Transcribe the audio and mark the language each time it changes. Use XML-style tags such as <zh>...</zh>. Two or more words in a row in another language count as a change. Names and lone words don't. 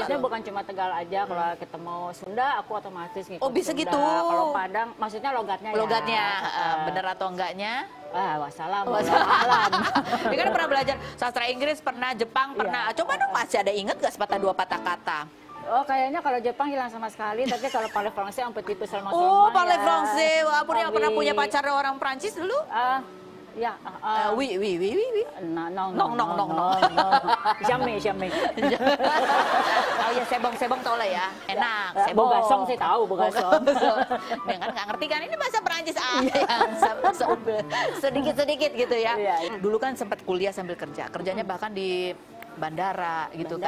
<id>biasanya bukan cuma Tegal aja, kalau ketemu Sunda aku otomatis ngikut Oh, bisa Sunda. gitu. Kalau Padang, maksudnya logatnya ya. Logatnya, bener atau enggaknya? Wassalam, Wassalam. alam. Dia kan pernah belajar sastra Inggris, pernah Jepang, pernah. Coba dong, masih ada inget gak sepatah dua patah kata? Oh kayaknya kalau Jepang hilang sama sekali, tapi kalau</id> <fr>parler français un petit peu seulement. Oh, parler français.</fr> <id>Walaupun yang pernah punya pacar orang Prancis dulu? Ya,</id> <fr>Oui, oui, oui, oui, oui. non, Non. jamais.</fr> <id>Oh ya, sebong tau lah ya. Enak, sebong. Bogasong saya tahu, bogasong. Dia kan nggak ngerti kan, ini bahasa Perancis yang sedikit-sedikit gitu ya. Iya. Dulu kan sempat kuliah sambil kerja. Kerjanya bahkan di bandara gitu kan.</id>